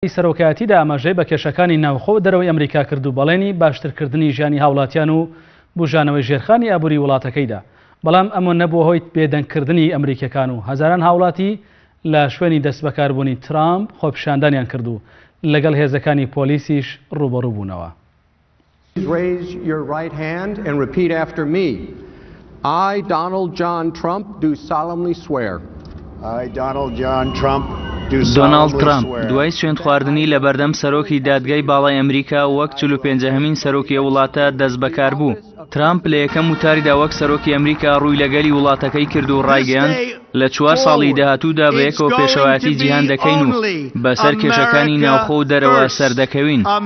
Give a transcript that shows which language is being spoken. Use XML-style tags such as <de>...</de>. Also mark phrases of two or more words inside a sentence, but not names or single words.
<ckb>سەرۆکایەتیدا ئاماژەی بە کێشەکانی ناوخۆ دەرەوەی ئەمریکا کرد و بەڵێنی باشترکردنی ژیانی هاوڵاتیان و بژانەوەی ژێرخانی ئابووری وڵاتەکەیدا. بەڵام ئەمە نەبووە هۆی بێدەنگکردنی ئەمریکیەکان و هەزاران هاوڵاتی لە شوێنی دەستبەکاربوونی ترامپ خۆپیشاندانیان کرد و لەگەڵ هێزەکانی پۆلیسیش ڕوبەڕوو بوونەوە.</ckb> <en>Raise your right hand and repeat after me. I, Donald John Trump, do solemnly swear. I, Donald John Trump,</en> <ckb>دۆناڵد ترامپ دوای سوێند خواردنی لە بەردەم سەرۆکی دادگای باڵای ئەمریکا وەک 45هەمین سەرۆکی وڵاتە دەست بەکار بوو. ترامپ لە یەکەم وتاریدا وەک سەرۆکی ئەمریکا ڕووی لەگەلی وڵاتەکەی کرد و ڕایگەیاند لە 4 ساڵی داهاتوودا بە یەکەوە پێشەوایەتی جیهان دەکەین و بەسەر کێشەکانی ناوخۆ و دەرەوە سەردەکەوین.</ckb>